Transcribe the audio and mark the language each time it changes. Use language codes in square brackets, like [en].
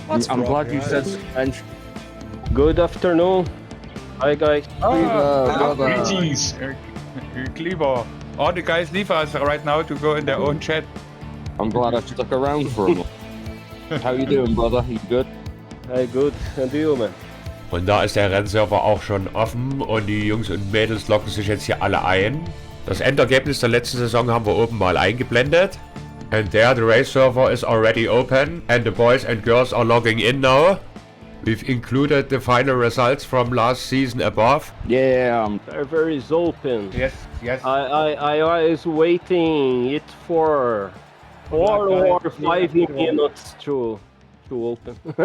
[en] I'm glad you said suspension. Good afternoon. Hi, guys. Greetings. Cleaver. All the guys leave us right now to go in their own chat. I'm glad I stuck around for him. How you doing, brother? You good? Hey, good. And you, man? [de] Und da ist der Rennserver auch schon offen und die Jungs und Mädels loggen sich jetzt hier alle ein. Das Endergebnis der letzten Saison haben wir oben mal eingeblendet. [en] And there the race server is already open and the boys and girls are logging in now. We've included the final results from last season above. Yeah. Server is open. Yes. I was waiting it for 4 or 5 minutes to open.